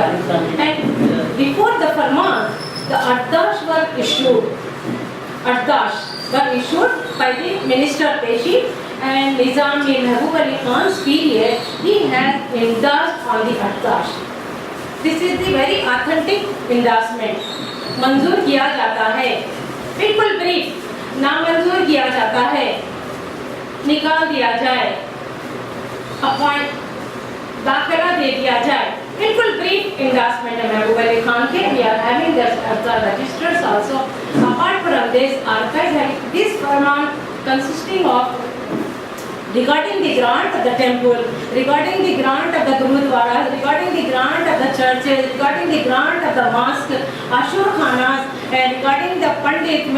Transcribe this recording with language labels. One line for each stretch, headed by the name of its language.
English: And before the farmans, the ardash were issued. Ardash were issued by the Minister Peshi, and Nizam Mir Mehboob Ali Khan's period, he has endorsed on the ardash. This is the very authentic endorsement.
Hindi: मंजूर किया जाता है, बिल्कुल brief, नामंजूर किया जाता है, निकाल दिया जाए, अपॉइंट दाखिला दे दिया जाए, बिल्कुल ब्रीफ endorsement है महबूब अली खान के.
English: We are having the registers also. Apart from this, archives this farman consisting of regarding the grant of the temple, regarding the grant of the gurudwaras, regarding the grant of the churches, regarding the grant of the mosque, ashur khanas, and regarding the pandits.